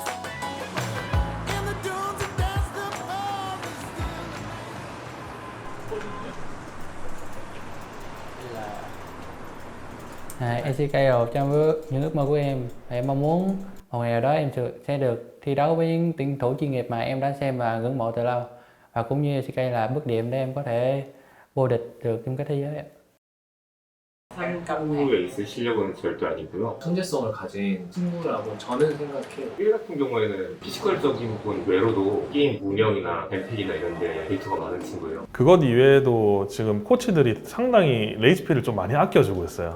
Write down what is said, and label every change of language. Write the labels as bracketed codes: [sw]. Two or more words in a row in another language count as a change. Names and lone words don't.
[vi] SCK là một trong những ước mơ của em. Em mong muốn một ngày nào đó em sẽ được thi đấu với những tuyển thủ chuyên nghiệp mà em đã xem và ngưỡng mộ từ lâu. Và cũng như SCK là bước đệm để em có thể vô địch được trong cái thế giới. [ko] 한국에 있을 실력은 절대 아니고요. 천재성을 가진 친구라고 저는 생각해요. 1 같은 경우에는 피지컬적인 부분 외로도 게임 운영이나 뱀픽이나 이런 데 데이터가 많은 친구예요. 그것 이외에도 지금 코치들이 상당히 레이즈필을 좀 많이 아껴주고 있어요.